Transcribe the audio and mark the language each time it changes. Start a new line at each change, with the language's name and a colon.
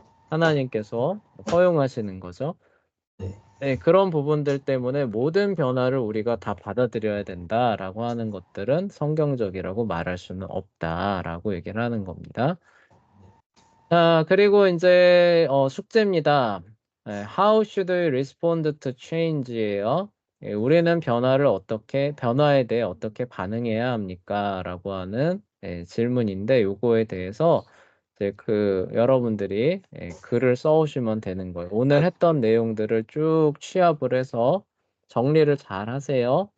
Korean: 하나님께서 허용하시는 거죠. 네. 네, 그런 부분들 때문에 모든 변화를 우리가 다 받아들여야 된다라고 하는 것들은 성경적이라고 말할 수는 없다라고 얘기를 하는 겁니다. 자, 그리고 이제 숙제입니다.
English: How should we respond to change예요.
Korean: 우리는 변화에 대해 어떻게 반응해야 합니까? 라고 하는 질문인데 요거에 대해서 이제 여러분들이 글을 써오시면 되는 거예요. 오늘 했던 내용들을 쭉 취합을 해서 정리를 잘 하세요.